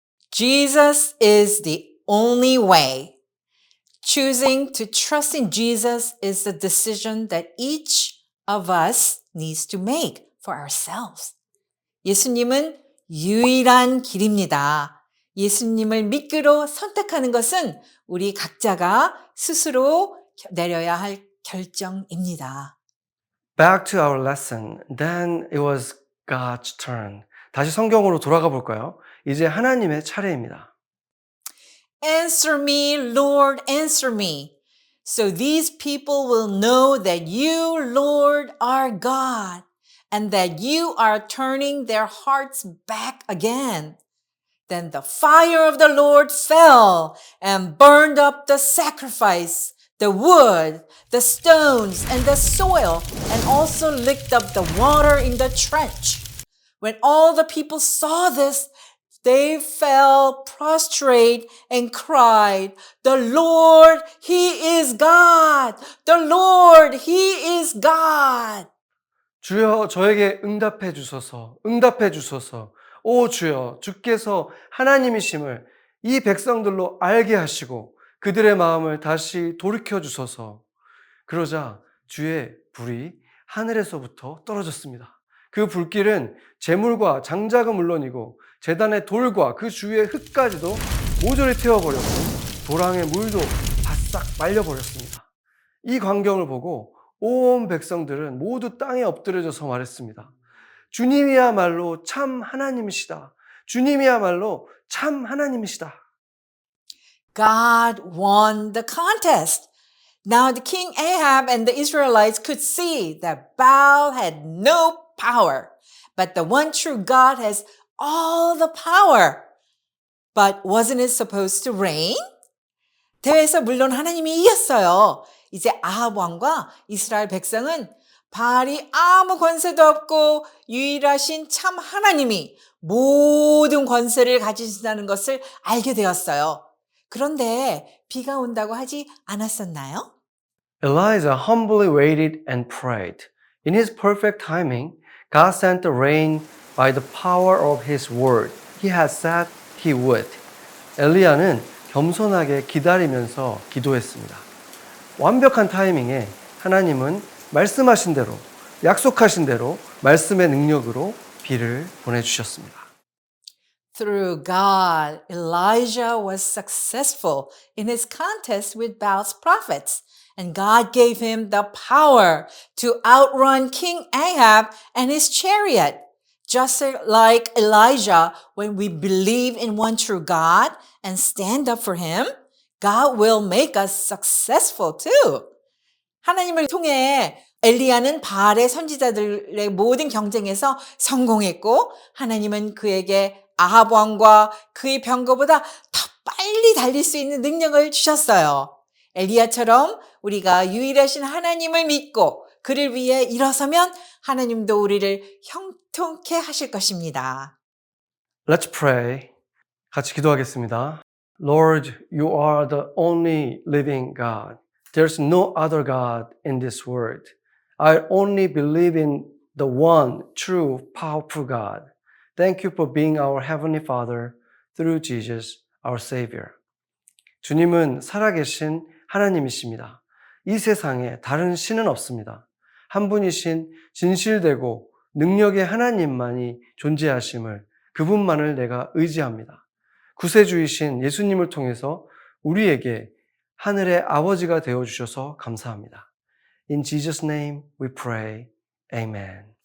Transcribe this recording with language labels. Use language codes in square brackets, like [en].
[en] Jesus is the only way. Choosing to trust in Jesus is the decision that each of us needs to make for ourselves. [ko] 예수님은 유일한 길입니다. 예수님을 믿기로 선택하는 것은 우리 각자가 스스로 내려야 할 결정입니다. [en] Back to our lesson. Then it was God's turn. [ko] 다시 성경으로 돌아가 볼까요? 이제 하나님의 차례입니다. [en] Answer me, Lord, answer me. So these people will know that you, Lord, are God, and that you are turning their hearts back again. Then the fire of the Lord fell and burned up the sacrifice, the wood, the stones, and the soil, and also licked up the water in the trench. When all the people saw this, they fell prostrate and cried, "The Lord, He is God! The Lord, He is God!" [ko] 주여 저에게 응답해 주소서, 응답해 주소서. 오 주여, 주께서 하나님이심을 이 백성들로 알게 하시고 그들의 마음을 다시 돌이켜 주소서. 그러자 주의 불이 하늘에서부터 떨어졌습니다. 그 불길은 제물과 장작은 물론이고 제단의 돌과 그 주위의 흙까지도 모조리 태워버렸고 도랑의 물도 바싹 말려버렸습니다. 이 광경을 보고 온 백성들은 모두 땅에 엎드려져서 말했습니다. 주님이야말로 참 하나님이시다. 주님이야말로 참 하나님이시다. [en] God won the contest. Now the king Ahab and the Israelites could see that Baal had no power, but the one true God has all the power. But wasn't it supposed to rain? [ko] 대회에서 물론 하나님이 이겼어요. 이제 아합 왕과 이스라엘 백성은 바알이 아무 권세도 없고 유일하신 참 하나님이 모든 권세를 가지신다는 것을 알게 되었어요. 그런데 비가 온다고 하지 않았었나요? [en] Elijah humbly waited and prayed. In his perfect timing, God sent the rain by the power of his word. He had said he would. [ko] 엘리야는 겸손하게 기다리면서 기도했습니다. 완벽한 타이밍에 하나님은 말씀하신 대로, 약속하신 대로 말씀의 능력으로 비를 보내주셨습니다. [en] Through God, Elijah was successful in his contest with Baal's prophets, and God gave him the power to outrun King Ahab and his chariot. Just like Elijah, when we believe in one true God and stand up for him, God will make us successful too. [ko] 하나님을 통해 엘리야는 바알의 선지자들의 모든 경쟁에서 성공했고 하나님은 그에게 아합 왕과 그의 병거보다 더 빨리 달릴 수 있는 능력을 주셨어요. 엘리야처럼 우리가 유일하신 하나님을 믿고 그를 위해 일어서면 하나님도 우리를 형통케 하실 것입니다. [en] Let's pray. [ko] 같이 기도하겠습니다. [en] Lord, you are the only living God. There's no other God in this world. I only believe in the one true, powerful God. Thank you for being our Heavenly Father through Jesus, our Savior. [ko] 주님은 살아계신 하나님이십니다. 이 세상에 다른 신은 없습니다. 한 분이신 진실되고 능력의 하나님만이 존재하심을 그분만을 내가 의지합니다. 구세주이신 예수님을 통해서 우리에게 하늘의 아버지가 되어주셔서 감사합니다. [en] In Jesus' name we pray. Amen.